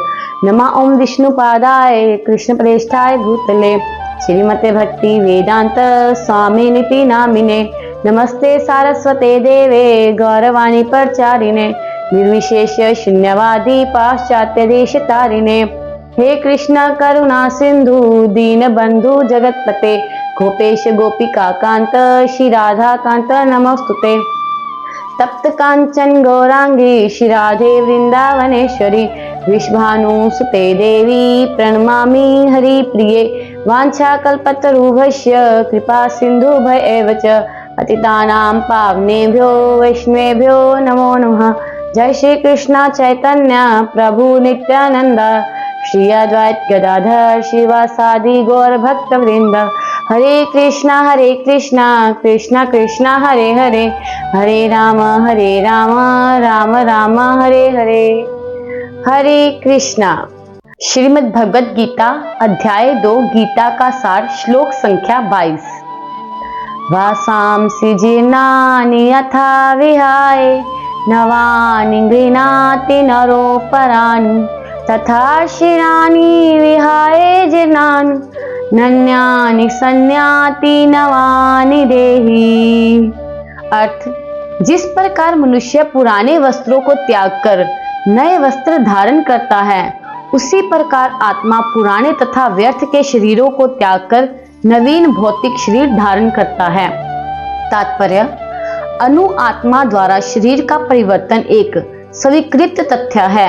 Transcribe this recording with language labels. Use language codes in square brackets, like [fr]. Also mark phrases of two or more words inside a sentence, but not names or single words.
[sa] नमः ओम विष्णुपादाय कृष्ण प्रेष्ठाय भूतले श्रीमते भक्ति वेदांत स्वामिनिति नामिने। नमस्ते सारस्वते देवे गौरवाणी प्रचारिणे निर्विशेष शून्यवादी पाश्चात्य देश तारिणे। हे कृष्ण करुणा सिंधु दीन बंधु जगतपते गोपेश गोपिका कांत श्री राधा कांत नमस्तुते। तप्त कांचन गौरांगी श्री राधे वृंदावनेश्वरी विश्वानुसुते देवी प्रणमामि हरिप्रिये। वाञ्छाकल्पतरुभ्यश्च कृपा सिन्धुभ्येव च पतितानां पावनेभ्यो वैष्णवेभ्यो नमो नमः। जय श्री कृष्ण चैतन्य प्रभु नित्यानंद श्री अद्वैत गदाधर श्रीवासादि गौर भक्त वृंद। हरे कृष्णा कृष्णा कृष्णा हरे हरे हरे राम राम राम हरे हरे। हरे कृष्णा। [hi] श्रीमद् भगवत गीता अध्याय 2 गीता का सार श्लोक संख्या 22। [sa] वासांसि जीर्णानि यथा विहाय नवानि गृह्णाति नरोपराणि तथा शिराणि विहाय जीर्णानि नन्यानि संयाति नवानि देहि। [hi] अर्थ, जिस प्रकार मनुष्य पुराने वस्त्रों को त्याग कर नए वस्त्र धारण करता है, उसी प्रकार आत्मा पुराने तथा व्यर्थ के शरीरों को त्याग कर नवीन भौतिक शरीर धारण करता है। तात्पर्य, अनु आत्मा द्वारा शरीर का परिवर्तन एक स्वीकृत तथ्य है।